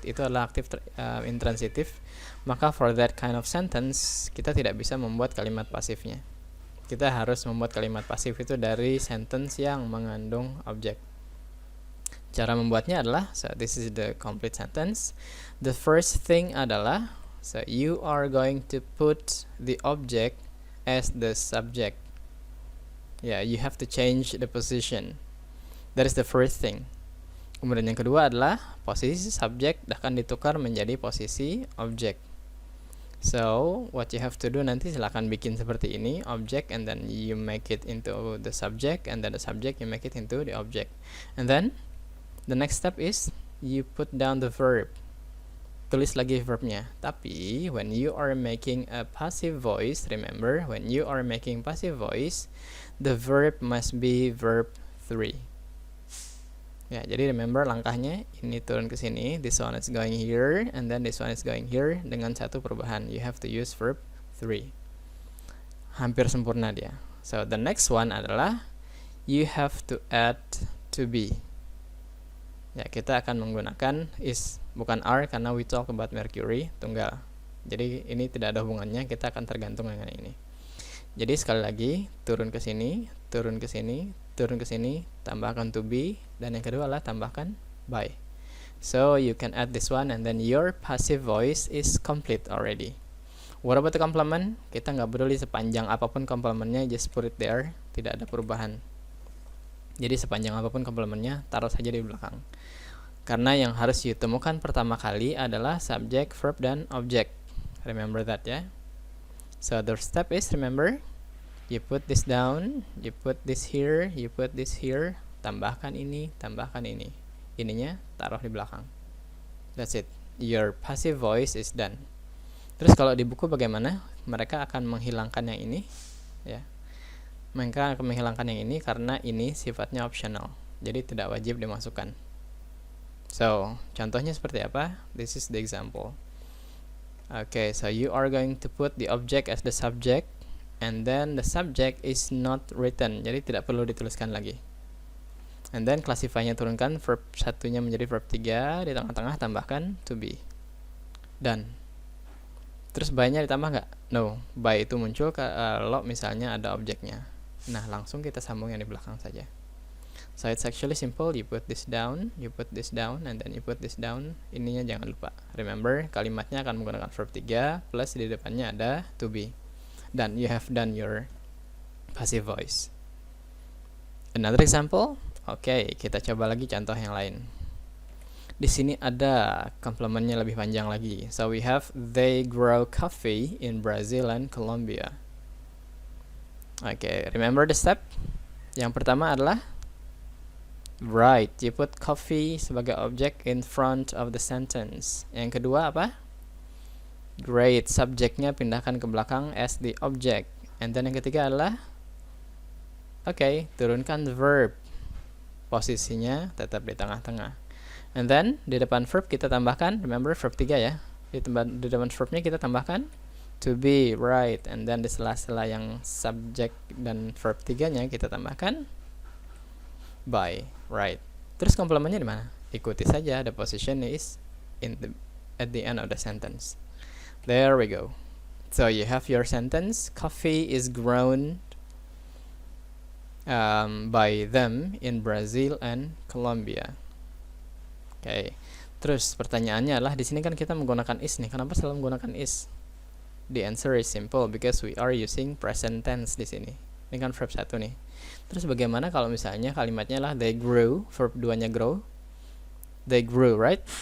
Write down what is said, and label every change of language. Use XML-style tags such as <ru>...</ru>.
<id>Itu adalah aktif intransitif. Maka</id> <en>for that kind of sentence</en> <id>kita tidak bisa membuat kalimat pasifnya. Kita harus membuat kalimat pasif itu dari sentence yang mengandung objek. Cara membuatnya adalah,</id> <en>so this is the complete sentence. The first thing</en> <id>adalah,</id> <en>so you are going to put the object as the subject. Yeah, you have to change the position. That is the first thing.</en> <id>Kemudian yang kedua adalah posisi subjek akan ditukar menjadi posisi objek.</id> <en>So, what you have to do</en> <id>nanti silakan bikin seperti ini,</id> <en>object, and then you make it into the subject, and then the subject you make it into the object. And then, the next step is, you put down the verb.</en> <id>Tulis lagi verbnya. Tapi,</id> <en>when you are making a passive voice, remember, when you are making passive voice, the verb must be verb 3.</en> <id>Ya, jadi</id> <en>remember</en> <id>langkahnya, ini turun ke sini,</id> <en>this one is going here, and then this one is going here,</en> <id>dengan satu perubahan.</id> <en>You have to use verb 3.</en> <id>Hampir sempurna dia.</id> <en>So, the next one</en> <id>adalah</id> <en>you have to add to be.</en> <id>Ya, kita akan menggunakan is, bukan are, karena</id> <en>we talk about</en> <id>Mercury, tunggal. Jadi, ini tidak ada hubungannya, kita akan tergantung dengan ini. Jadi, sekali lagi, turun ke sini, turun ke sini, turun ke sini, tambahkan to be, dan yang kedua adalah tambahkan by.</id> <en>So you can add this one and then your passive voice is complete already. What about the complement?</en> <id>Kita nggak peduli sepanjang apapun complementnya,</id> <en>just put it there,</en> <id>tidak ada perubahan. Jadi sepanjang apapun complementnya, taruh saja di belakang. Karena yang harus ditemukan pertama kali adalah subject, verb, dan object.</id> <en>Remember that ya. So the step is, remember, you put this down, you put this here, you put this here,</en> <id>tambahkan ini, tambahkan ini. Ininya taruh di belakang.</id> <en>That's it. Your passive voice is done.</en> <id>Terus kalau di buku bagaimana? Mereka akan menghilangkan yang ini, ya. Mereka akan menghilangkan yang ini karena ini sifatnya optional. Jadi tidak wajib dimasukkan. So, contohnya seperti apa?</id> <en>This is the example. Okay, so you are going to put the object as the subject, and then the subject is not written,</en> <id>jadi tidak perlu dituliskan lagi.</id> <en>And then</en> <id>classify-nya turunkan, verb satunya menjadi verb 3, di tengah-tengah tambahkan to be.</id> <en>Done.</en> <id>Terus by-nya ditambah nggak? No, by itu muncul kalau misalnya ada objeknya. Nah, langsung kita sambung yang di belakang saja.</id> <en>So it's actually simple, you put this down, you put this down, and then you put this down.</en> <id>Ininya jangan lupa. Remember, kalimatnya akan menggunakan verb 3, plus di depannya ada to be.</id> <en>Done, you have done your passive voice. Another example.</en> <id>Oke, kita coba lagi contoh yang lain. Di sini ada complementnya lebih panjang lagi.</id> <en>So we have they grow coffee in Brazil and Colombia. Oke, remember the step?</en> <id>Yang pertama adalah</id> <en>right, you put coffee</en> <id>sebagai</id> <en>object in front of the sentence.</en> <id>Yang kedua apa? Great, subjeknya pindahkan ke belakang</id> <en>as the object. And then</en> <id>yang ketiga adalah turunkan the verb. Posisinya tetap di tengah-tengah.</id> <en>And then</en> <id>di depan verb kita tambahkan, remember verb 3 ya. Di depan verbnya kita tambahkan to be, right.</id> <en>And then</en> <id>di sela-sela yang subject dan verb 3-nya kita tambahkan by, right. Terus komplementnya di mana? Ikuti saja,</id> <en>the position is at the end of the sentence. There we go. So you have your sentence, coffee is grown by them in Brazil and Colombia.</en> <id>Terus pertanyaannya adalah, di sini kan kita menggunakan is nih. Kenapa selalu menggunakan is?</id> <en>The answer is simple, because we are using present tense</en> <id>di sini. Ini kan verb 1 nih. Terus bagaimana kalau misalnya kalimatnya lah they grew, verb 2-nya grow.</id> <en>They grew, right?</en>